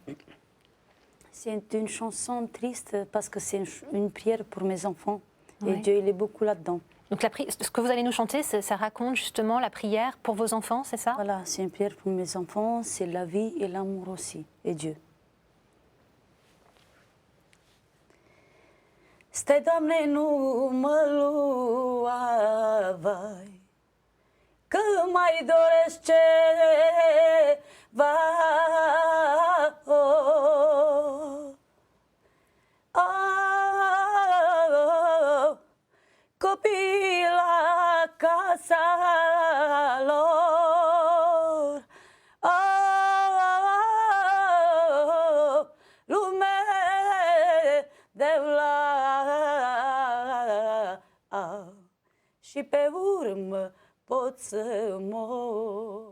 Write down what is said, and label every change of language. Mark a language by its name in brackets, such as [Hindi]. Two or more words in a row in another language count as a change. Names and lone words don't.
[French] C'est une chanson triste parce que c'est une prière pour mes enfants. Et Ouais. Dieu, il est beaucoup là-dedans. Donc ce que vous allez nous chanter, ça raconte justement la prière pour vos enfants, c'est ça? Voilà, c'est une prière pour mes enfants, c'est la vie et l'amour aussi, et Dieu. [Romanian] Stai, Doamne, nu mă lua, vai, că mai doresc ceva. Copii la casa lor, lume de și pe urmă pot să mor.